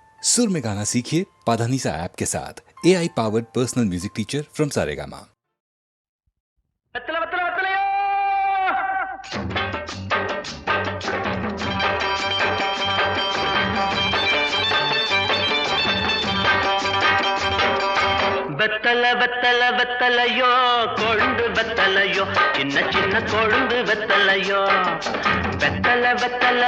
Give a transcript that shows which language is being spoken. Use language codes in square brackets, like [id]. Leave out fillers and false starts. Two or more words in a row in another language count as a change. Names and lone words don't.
[hi] सुर में गाना सीखिए पाधानीसा ऐप के साथ [en] AI powered personal music teacher from Saregama. [ta] வெத்தல வெத்தல வெத்தலையோ கொழுந்து வெத்தலையோ சின்ன சின்ன கொழுந்து வெத்தலையோ வெத்தல வெத்தல